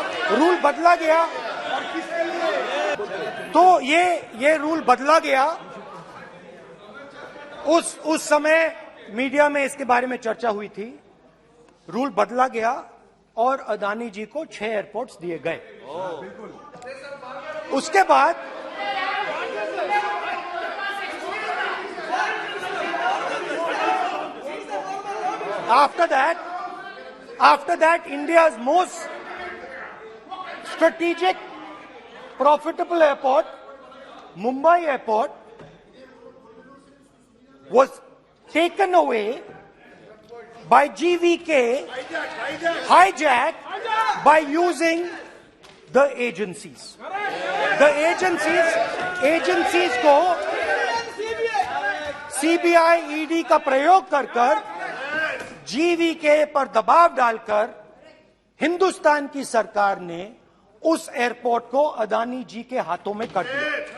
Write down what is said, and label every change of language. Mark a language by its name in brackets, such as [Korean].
[Hindi] Rule बदला गया, तो ये रूल बदला गया। उस समय मीडिया में इसके बारे में चर्चा हुई थी। रूल बदला गया और अदानी जी को 6 एयरपोर्ट्स दिए गए। उसके बाद [English] after that India's most strategic profitable airport, Mumbai Airport, was taken away by GVK, hijacked by using the agencies. The agencies [Hindi] को CBI, ED का प्रयोग कर GVK पर दबाव डालकर हिंदुस्तान की सरकार ने उस एयरपोर्ट को अदानी जी के हाथों में कर दिया।